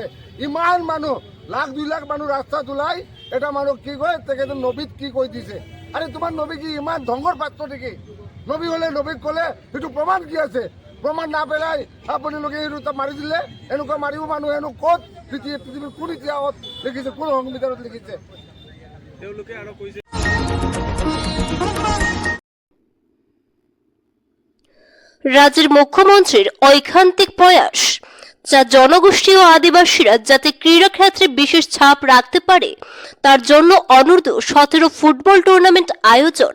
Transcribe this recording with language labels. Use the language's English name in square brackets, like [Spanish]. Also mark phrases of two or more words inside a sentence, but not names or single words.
[Assamese] ইমান মানুহ, 1,00,000-2 লাখ মানুহ ৰাস্তাত ওলাই এটা মানুহ কি কয়, তেখেতে নবীত কি কৈ দিছে? আৰে তোমাৰ নবী কি ইমান ধ্বংসৰ পাত্ৰ নেকি? নবী হ'লে নবীক ক'লে সেইটো প্ৰমাণ কি আছে? প্ৰমাণ নাপেলাই আপোনালোকে সেইটো মাৰি দিলে। এনেকুৱা মাৰিব মানুহ হেনো ক'ত পৃথিৱীৰ কোন ইতিহাসত লিখিছে, কোন সংবিধানত লিখিছে? তেওঁলোকে আৰু কৈছে [Bangla] রাজ্যের মুখ্যমন্ত্রীর ঐকান্তিক প্রয়াস, যা জনগোষ্ঠী ও আদিবাসীরা যাতে ক্রীড়া ক্ষেত্রে বিশেষ ছাপ রাখতে পারে তার জন্য অনূর্ধ্ব-17 ফুটবল টুর্নামেন্ট আয়োজন।